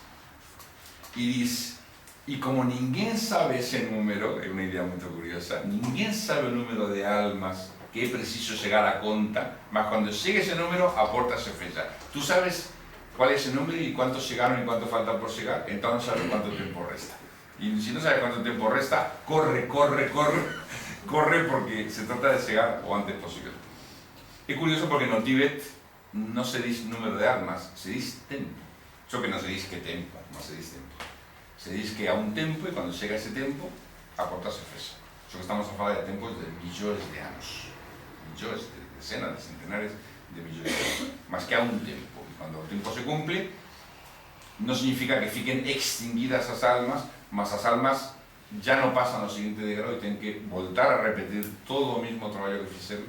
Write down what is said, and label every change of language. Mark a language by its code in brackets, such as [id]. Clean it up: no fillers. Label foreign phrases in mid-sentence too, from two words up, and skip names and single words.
[gl] E como ninguén sabe ese número, é unha idea moito curiosa, ninguén sabe o número de almas que é preciso chegar a conta, mas cando chegue ese número, a porta se fecha. [es] Tú sabes cuál [gl] é ese número e cuántos chegaron e cuánto faltan por chegar, entón sabes cuánto tempo resta. E se non sabes cuánto tempo resta, corre, porque se trata de chegar o antes posible. É curioso porque no Tíbet non se diz número de almas, se diz tempo. Só que non se diz que tempo, mas se diz tempo. Se diz que há un tempo e cando chega ese tempo, a porta se fecha. Só que estamos a falar de tempos de millóns de anos. Millóns, de decenas, de centenares de millóns de anos. Mas que há un tempo. Cando o tempo se cumple, non significa que fiquen extinguidas as almas, mas as almas ya non pasan ao seguinte degrau e ten que voltar a repetir todo o mismo traballo que fixeron.